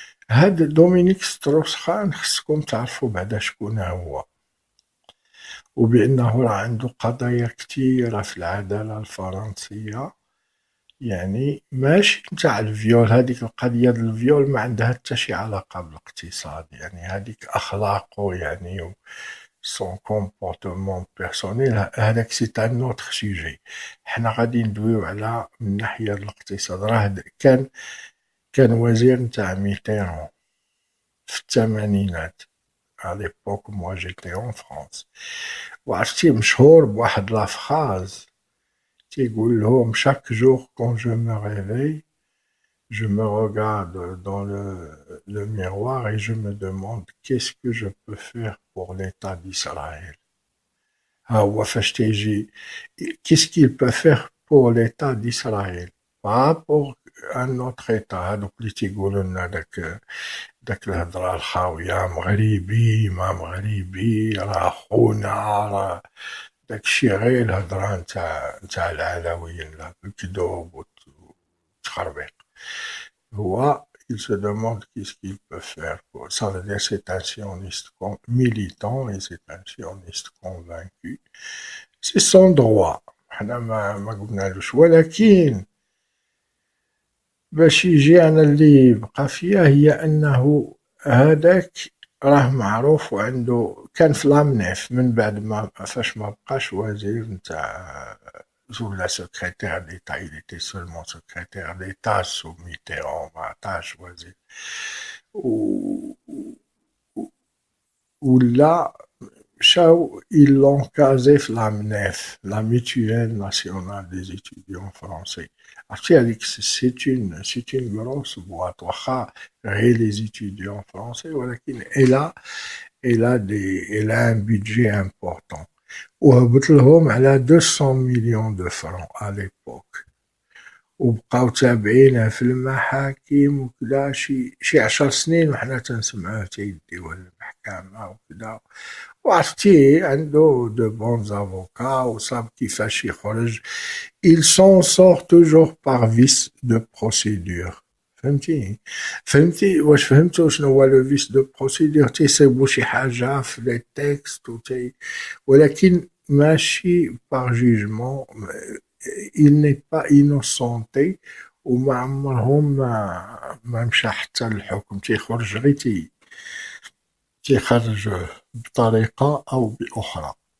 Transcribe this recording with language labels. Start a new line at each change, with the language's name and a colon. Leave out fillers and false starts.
Arabic: هاد دومينيك ستروشخان خصكم تعرفوا بعدا شكون هو، وبأنه راه عنده قضايا كتيرة في العدالة الفرنسية، يعني ماشي نتاع الفيول. هذيك القضية ديال الفيول ما عندها حتى شي علاقة بالاقتصاد، يعني هذيك أخلاقه يعني
French: son comportement personnel،
Arabic: هذاك سي ان اوتر سوجي. حنا غادي ندويو على من الناحية الاقتصاد. راه كان وزير نتاع ميتيرون في الثمانينات
French: à l'époque moi j'étais en France،
Arabic: وعرفتي مشهور بواحد لافراز تيقول لهم
French: chaque jour quand je me réveille je me regarde dans le miroir et je me demande qu'est-ce que je peux faire pour l'État d'Israël.
Arabic: ها هو فاش تيجي
French: qu'est-ce qu'il peut faire pour l'État d'Israël, pas pour un autre État.
Arabic: هادوك اللي تيقولوا لنا داك الهضره الخاويه مغربي ما مغربي راه خونا راه داكشي غير الهضره نتاع العلويين، لا بالكذوب والتخربيق. هو
French: il se demande qu'est-ce qu'il peut faire. Ça veut dire c'est un sioniste militant et c'est un sioniste convaincu. C'est son droit.
Arabic: حنا ما قلنالوش، ولكن باش يجي أنا اللي بقى فيها هي أنه هذاك راه معروف وعنده كان في لامنيف من بعد ما فاش ما بقاش وزير نتاع ولا
French: secrétaire d'État. Il était seulement secrétaire d'État sous Mitterrand،
Arabic: ما عطاش وزير. ولا مشاو
French: ils l'ont casé في لامنيف، la mutuelle nationale des étudiants français.
Arabic: عرفتي هذيك
French: c'est une grosse boîte،
Arabic: واخا غير
French: les étudiants français،
Arabic: ولكن
French: elle a un budget important،
Arabic: وهبط لهم على
French: 200 millions de francs à l'époque.
Arabic: وبقاو تابعينه في المحاكم وكذا شي 10 سنين وحنا تنسمعوه تيديوه للمحكمة وكذا. وعرفتي عنده دو بون افوكا وصاب كيفاش يخرج.
French: ils s'en sortent toujours par vice de procédure.
Arabic: فهمتي واش فهمتوا شنو هو لو فيس دو بروسيدور؟ تيصيبوا شي حاجه في لي تيكست ولكن ماشي باغ جوجمون.
French: il n'est pas innocenté
Arabic: وما عمرهم ما مشى حتى للحكم، تيخرج غير تيخرج بطريقه او باخرى.